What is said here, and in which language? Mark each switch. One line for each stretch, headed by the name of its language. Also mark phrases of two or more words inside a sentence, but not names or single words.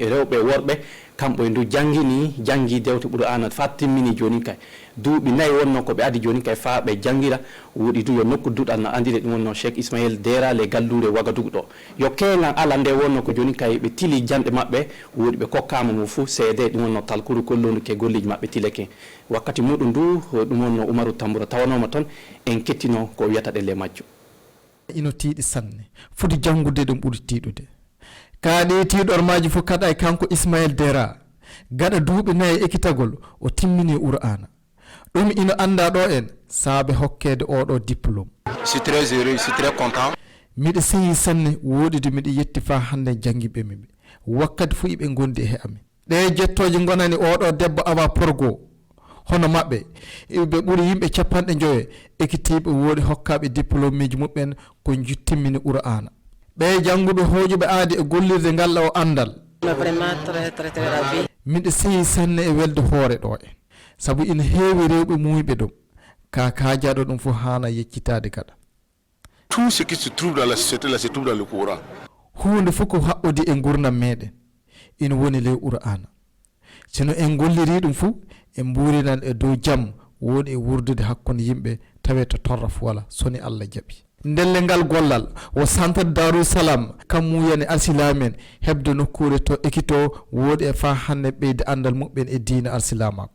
Fula: rewɓe worɓe kamɓe e ndu jangi dewte ɓuuri anat fa timmini joni kay duuɓi nayi wonno ko ɓe adi joni kay fa ɓe jangira woɗi du yo nokku duɗal no andire ɗum wonno Cheikh Ismail Dera le gallure Wagadugu ɗo yo kegal ala nde wonno ko joni kay ɓe tili janɗe maɓɓe woɗi ɓe kokkama mo fou seede ɗum wonno talkuru kollondu ke golliji maɓɓe tileke wakkati muɗum du ɗum wonno Umaru Tamboura tawanoma toon en kettino ko wiyata ɗelle majjo ino tiiɗi sanne foti jangude ɗum ɓuri tiiɗude kaaɗe tiiɗormaji fof kada e kanko Ismail Dera gaɗa duuɓi nayi ekkitagol o timmini Qur'ana ɗum ino anda ɗo en saabe hokkede oɗo diplôme.
French: Je suis très heureux, je suis très content.
Fula: Miɗa seyi sanne woɗide miɗa yetti fa hande jangiɓe miɓe wakkati fu iɓe gondi e amin ɗe jettoje gonani oɗo debbo Awa Porgo hono maɓɓe ɓe ɓuuri yimɓe capanɗe joyo ekkitiɓe woodi hokkaɓe diplôme ji muɓɓen ko juttimmini Qur'ana ɓe janguɓe hojuɓe aadi e gollirde ngal o andal. Miɗa seyi sanne e welde hoore ɗo en sabu ina heewi rewɓe muuyɓe ɗum ka kajaɗo ɗum fof hana yeccitade gaɗa.
French: Tout ce qui se trouve dans la société là se trouve dans le Coran.
Fula: Hunde fof ko haɓɓodi e gurdam meɗen ina woni ley Qur'ana sino en golliri ɗum fof en mburinan e dow jaam woni e wurdude hakkunde yimɓe tawe to torraf wala soni Allah jaaɓi. Ndelle ngal gollal o centre Darou Salam kam muyani arsilamen hebde nokkure to ekito woodi e fa hande ɓeyde andal muɓɓen e diina arsilamako